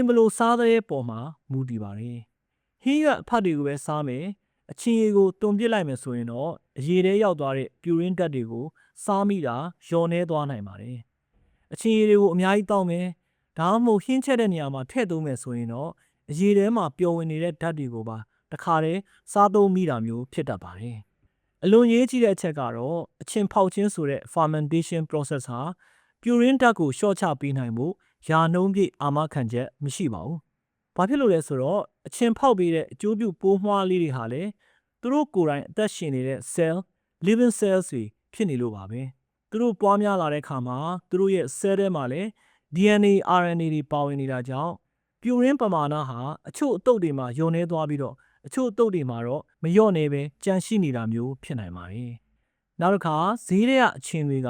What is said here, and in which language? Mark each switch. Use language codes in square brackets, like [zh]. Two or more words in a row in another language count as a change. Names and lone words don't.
[my] ဘလို့စားတဲ့ပေါ်မှာမူတည်ပါတယ်။ဟင်းရွက်အဖတ်တွေကိုပဲစားမယ်အချင်ရည်ကိုတွန်ပစ်လိုက်မယ်ဆိုရင်တော့အရည်ထဲရောက်သွားတဲ့ပြူရင်းဓာတ်တွေကိုစားမိတာလျော့နေသွားနိုင်ပါတယ်။အချင်ရည်တွေကိုအများကြီးတောင်းမယ်ဒါမှမဟုတ်ဟင်းချက်တဲ့နေရာမှာထည့်သုံးမယ်ဆိုရင်တော့အရည်ထဲမှာပျော်ဝင်နေတဲ့ဓာတ်တွေကိုပါတခါ တည်းစားသုံးမိတာမျိုးဖြစ်တတ်ပါတယ်။အလွန်ရေးကြီးတဲ့အချက်ကတော့အချင်ဖောက်ခြင်းဆိုတဲ့ [en] fermentation process [my] ဟာပြူရင်းဓာတ်ကိုလျှော့ချပေးနိုင်မှုရာနှုန်းပြည့်အာမခံချက်မရှိပါဘူး။ဘာဖြစ်လို့လဲဆိုတော့အချင်ဖောက်ပေးတဲ့အကျိုးပြုပိုးမွှား လေးတွေဟာလည်းသူတို့ကိုယ်တိုင်အသက်ရှင်နေတဲ့ cell [en] living cells [my] တွေဖြစ်နေလို့ပါပဲ။သူတို့ပွားများလာတဲ့အခါမှာသူတို့ရဲ့ cell ထဲမှာလည်း [en] DNA RNA [my] တွေပါဝင်နေတာကြောင့်ပြူရင်းပမာဏ ဟာအချို့အတုပ်တွေမှာယုံနေသွားပြီးတော့အချို့အတုပ်တွေမှာတော့မလျော့နေပဲကြန့်ရှိနေတာမျိုးဖြစ်နိုင်ပါတယ်။နောက်တစ်ခါဈေးထဲကအချင်တွေက